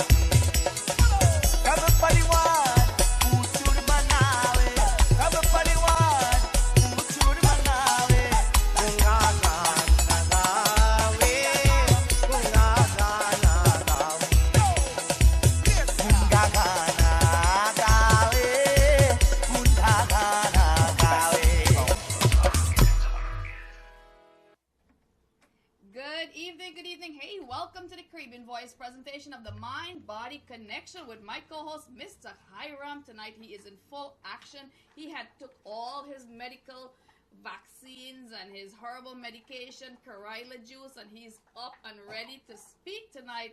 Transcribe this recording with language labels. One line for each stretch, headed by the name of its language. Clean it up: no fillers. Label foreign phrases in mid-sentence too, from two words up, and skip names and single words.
Bhojpuri: सब परिवार पूचुर मनावे, सब परिवार पूचुर मनावे। गूंगा गाना गावे, गूंगा गाना गावे। गुंगा गाना गावे, गुंगा गाना गावे।
English: Good evening. Hey, welcome to the Caribbean Voice presentation of the Mind-Body Connection with my co-host, Mr. Hiram. Tonight, he is in full action. He had took all his medical vaccines and his herbal medication, Karila juice, and he's up and ready to speak tonight.